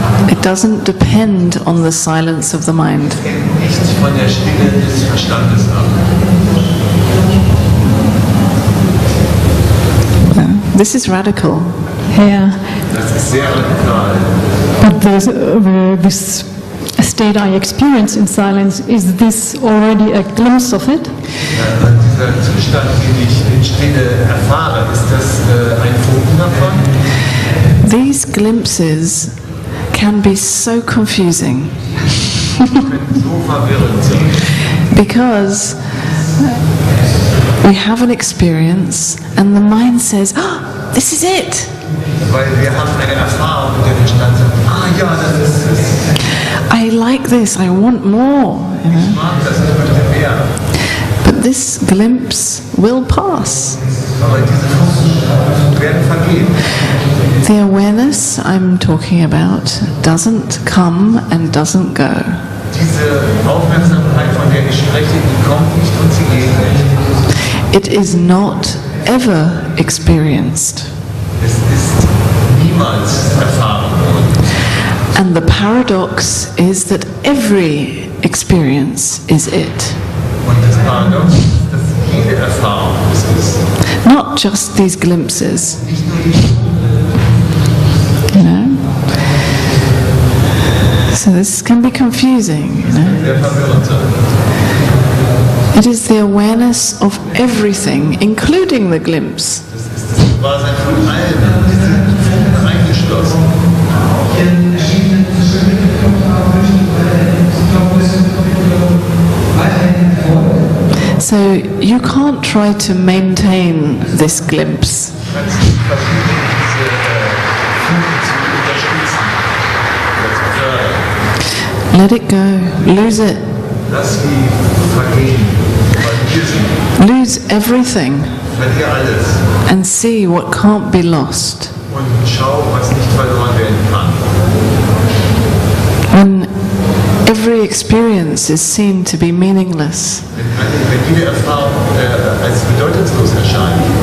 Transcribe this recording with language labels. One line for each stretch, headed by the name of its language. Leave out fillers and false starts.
English: It doesn't depend on the silence of the mind.
German: hängt nicht von der Stille des Verstandes ab.
English: This is radical. Yeah,
German: Das ist sehr radikal.
English: but this state I experience in silence, is this already a glimpse of it?
German: Dieser Zustand, den ich in Stille erfahre, ist das ein Funken davon?
English: These glimpses can be so confusing
German: Die können so verwirrend sein.
English: because we have an experience and the mind says, oh, this is it.
German: Weil wir haben eine Erfahrung und der Verstand sagt, ja, das ist es.
English: I like this, I want more. You know?
German: Ich mag das, ich möchte mehr.
English: But this glimpse will pass.
German: Aber diese Funken werden vergehen.
English: The awareness I'm talking about doesn't come and doesn't go.
German: Diese Aufmerksamkeit, von der ich spreche, die kommt nicht und sie geht nicht.
English: It is not ever experienced.
German: Es ist niemals erfahren worden.
English: And the paradox is that every experience is it.
German: Und das Paradox ist, dass jede Erfahrung es ist.
English: Not just these glimpses,
German: Nicht nur die
English: you know. So this can be confusing, you know.
German: sehr verwirrend sein.
English: It is the awareness of everything, including the glimpse.
German: Das ist das Gewahrsein von allen. Die sind Funken eingeschlossen.
English: So you can't try to maintain this glimpse.
German: Du kannst nicht versuchen, diese Funken zu unterstützen oder zu fördern.
English: Let it go, lose it,
German: Lass sie vergehen, verlier sie,
English: lose everything,
German: verlier alles
English: and see what can't be lost.
German: und schau, was nicht verloren werden kann.
English: When every experience is seen to be meaningless,
German: Wenn jede Erfahrung als bedeutungslos erscheint,